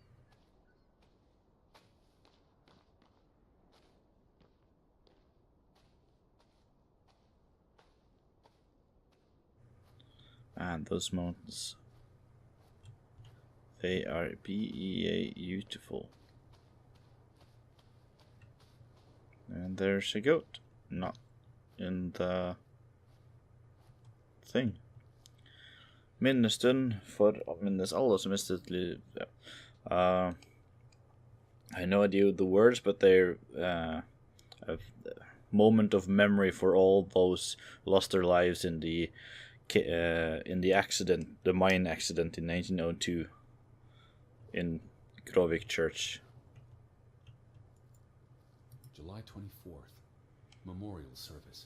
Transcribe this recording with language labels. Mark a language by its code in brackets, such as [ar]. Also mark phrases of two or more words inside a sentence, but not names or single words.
[en] And those mountains, they are beautiful. And there's a goat, not in the thing. [no] Minnestund for å minnes alle som mistet liv. Ja. [en] I have no idea the words, but they're a moment of memory for all those lost their lives in the accident, the mine accident in 1902 in Grovik Church. July 24th, memorial service.